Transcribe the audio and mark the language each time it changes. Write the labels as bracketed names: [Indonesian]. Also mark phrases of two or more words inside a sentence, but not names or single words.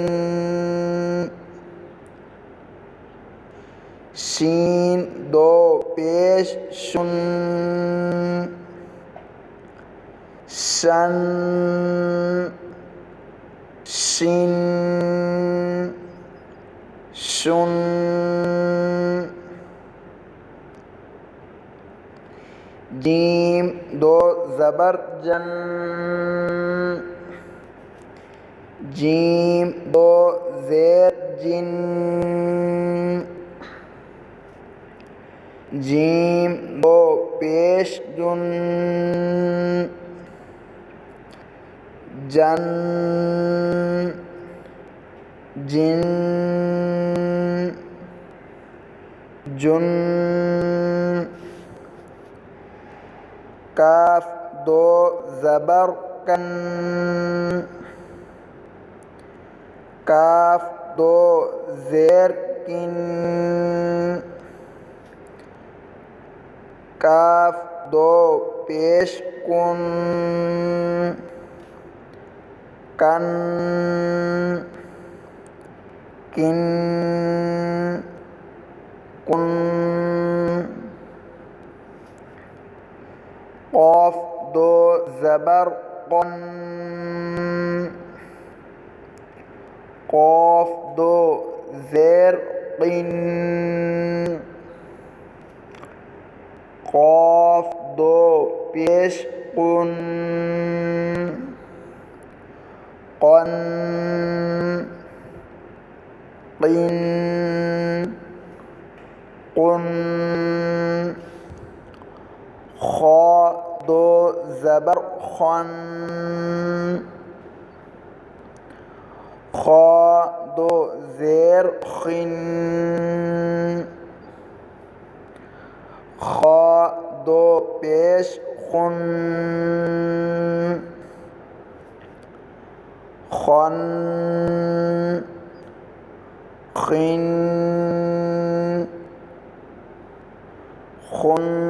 [Urdu] شین دو پیش شن، شن، شن، شن، جیم دو زبر جن، جیم دو زیر جن، جیم دو پیش جن، جن، جن، جن، کاف دو زبر کن، کاف دو زیر کن، کاف دو پیش کن، کن، کن، کن، قاف دو زبر قن، قاف دو زیر قن، قاف دو پیش قن، قن، قن، قن، خا دو زبر خن، خا دو زیر خن، خا دو پیش خن، خن، خن، خن،